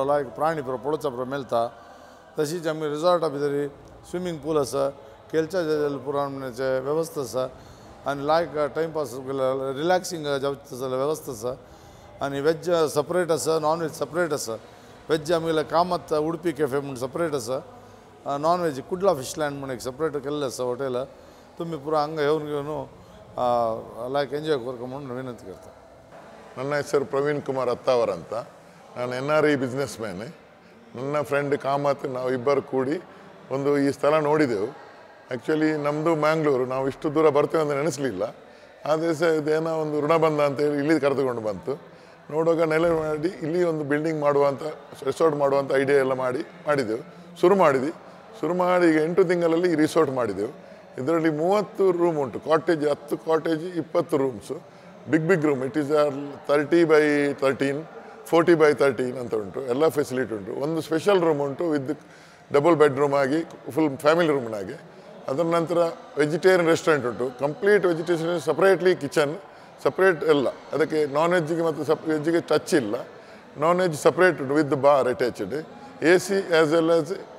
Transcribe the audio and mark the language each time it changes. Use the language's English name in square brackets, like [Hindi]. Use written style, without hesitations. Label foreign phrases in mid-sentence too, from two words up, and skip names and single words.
[Konkani] लायक प्राणी पुरो पळोवचा पुरो मेळटा तशीच आमगे रिसॉर्टा भितर स्विमींग पूल आसा खेळच्या पुराणाचे वेवस्था आसा आनी लायक [English] timepass relaxing [Konkani] जावचें जाल्यार वेवस्था आसा आनी [English] veg separate [Konkani] आसा [English] non veg separate [Konkani] आसा वेज आमगेले कामत उडपी कॅफे म्हणून सपरेट आसा [English] non veg [Konkani] कुडला फिशलँड म्हणून एक सपरेट केल्लें आसा हॉटेल तुमी पुरो हांगा येवन घेवन लायक एंजॉय करता म्हणून विनंती करता [Kannada] ನನ್ನ ಹೆಸರು ಪ್ರವೀಣ್ ಕುಮಾರ್ ಅತ್ತಾವರ್ ಅಂತ ನಾನು [English] NRI business man [Kannada] ನನ್ನ ಫ್ರೆಂಡ್ ಕಾಮತ್ ನಾವು ಇಬ್ಬರು ಕೂಡಿ ಒಂದು ಈ ಸ್ಥಳ ನೋಡಿದೆವು ಆ್ಯಕ್ಚುಲಿ ನಮ್ಮದು ಮ್ಯಾಂಗ್ಳೂರು ನಾವು ಇಷ್ಟು ದೂರ ಬರ್ತೇವೆ ಅಂತ ನೆನೆಸಲಿಲ್ಲ ಆ ದಿವಸ ಇದೇನೋ ಒಂದು ಋಣ ಬಂದ ಅಂತೇಳಿ ಇಲ್ಲಿ ಕರೆದುಕೊಂಡು ಬಂತು ನೋಡುವಾಗ ನೆಲೆ ಮಾಡಿ ಇಲ್ಲಿ ಒಂದು ಬಿಲ್ಡಿಂಗ್ ಮಾಡುವಂಥ ರೆಸಾರ್ಟ್ ಮಾಡುವಂಥ ಐಡಿಯಾ ಎಲ್ಲ ಮಾಡಿದೆವು ಶುರು ಮಾಡಿ ಈಗ 8 ತಿಂಗಳಲ್ಲಿ ಈ ರಿಸಾರ್ಟ್ ಮಾಡಿದೆವು ಇದರಲ್ಲಿ 30 ರೂಮ್ ಉಂಟು ಕಾಟೇಜ್ 10 ಕಾಟೇಜ್ 20 ರೂಮ್ಸು [English] big room it is [Kannada] 30 by 13 40 by 13 ಅಂತ ಉಂಟು ಎಲ್ಲ ಫೆಸಿಲಿಟಿ ಉಂಟು ಒಂದು [English] special room [Kannada] ಉಂಟು [English] with double bedroom [Kannada] ಆಗಿ [English] full family [Kannada] ರೂಮ್ನಾಗೆ ಅದರ ನಂತರ [English] vegetarian restaurant [Kannada] ಉಂಟು [English] complete vegetarian separately kitchen separate [Kannada] ಎಲ್ಲ ಅದಕ್ಕೆ ನಾನ್ ವೆಜ್ಜಿಗೆ ಮತ್ತು ವೆಜ್ಜಿಗೆ ಟಚ್ ಇಲ್ಲ [English] non veg separate [Kannada] ಉಂಟು [English] with bar attached AC as well as